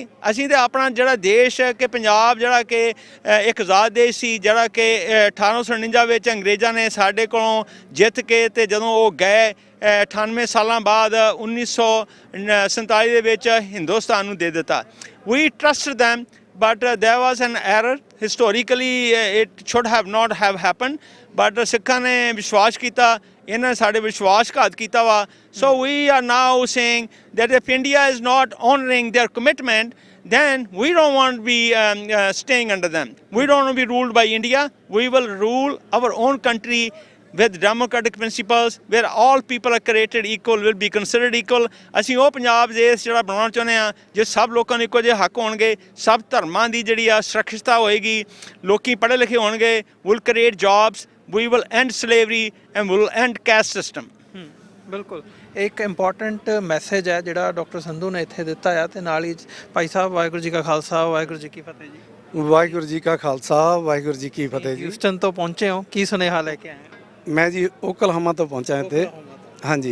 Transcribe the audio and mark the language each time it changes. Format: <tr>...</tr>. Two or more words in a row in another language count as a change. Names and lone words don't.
<pa>ਅਸੀਂ ਤਾਂ ਆਪਣਾ ਜਿਹੜਾ ਦੇਸ਼ ਕਿ ਪੰਜਾਬ, ਜਿਹੜਾ ਕਿ ਇੱਕ ਆਜ਼ਾਦ ਦੇਸ਼ ਸੀ, ਜਿਹੜਾ ਕਿ 1849 ਵਿੱਚ ਅੰਗਰੇਜ਼ਾਂ ਨੇ ਸਾਡੇ ਕੋਲੋਂ ਜਿੱਤ ਕੇ, ਤੇ ਜਦੋਂ ਉਹ ਗਏ 98 ਸਾਲਾਂ ਬਾਅਦ 1947 ਦੇ ਵਿੱਚ ਹਿੰਦੁਸਤਾਨ ਨੂੰ ਦੇ ਦਿੱਤਾ।</pa> <en>we trust them, but there was an error historically, it should have not have happened, but</en> <pa>ਸਿੱਖਾਂ ਨੇ ਵਿਸ਼ਵਾਸ ਕੀਤਾ, ਇਹਨਾਂ ਨੇ ਸਾਡੇ ਵਿਸ਼ਵਾਸਘਾਤ ਕੀਤਾ ਵਾ।</pa> <en>So we are now saying that if India is not honoring their commitment, then we don't want to be staying under them. We don't want to be ruled by India. We will rule our own country with democratic principles, where all people are created equal, will be considered equal।</en> <pa>ਅਸੀਂ ਉਹ ਪੰਜਾਬ ਦੇਸ਼ ਜਿਹੜਾ ਬਣਾਉਣਾ ਚਾਹੁੰਦੇ ਹਾਂ ਜੇ ਸਭ ਲੋਕਾਂ ਨੂੰ ਇੱਕੋ ਜਿਹੇ ਹੱਕ ਹੋਣਗੇ, ਸਭ ਧਰਮਾਂ ਦੀ ਜਿਹੜੀ ਆ ਸੁਰੱਖਿਅਤਾ ਹੋਏਗੀ, ਲੋਕੀ ਪੜ੍ਹੇ ਲਿਖੇ ਹੋਣਗੇ,</pa> <en>will create jobs, we will end slavery and we will end caste system।</en> <pa>ਬਿਲਕੁਲ, ਇੱਕ</pa> <en>important message</en> <pa>ਹੈ ਜਿਹੜਾ ਡਾਕਟਰ ਸੰਧੂ ਨੇ ਇੱਥੇ ਦਿੱਤਾ ਆ, ਤੇ ਨਾਲ ਹੀ ਭਾਈ ਸਾਹਿਬ, ਵਾਹਿਗੁਰੂ ਜੀ ਕਾ ਖਾਲਸਾ, ਵਾਹਿਗੁਰੂ ਜੀ ਕੀ ਫਤਿਹ ਜੀ। ਵਾਹਿਗੁਰੂ ਜੀ ਕਾ ਖਾਲਸਾ, ਵਾਹਿਗੁਰੂ ਜੀ ਕੀ ਫਤਿਹ ਜੀ। ਹਿਊਸਟਨ ਤੋਂ ਪਹੁੰਚੇ ਹੋ, ਕੀ ਸੁਨੇਹਾ ਲੈ ਕੇ ਆਏ ਹੋ? ਮੈਂ ਜੀ ਓਕਲਾਹੋਮਾ ਤੋਂ ਪਹੁੰਚਾ ਇੱਥੇ। ਹਾਂਜੀ,</pa>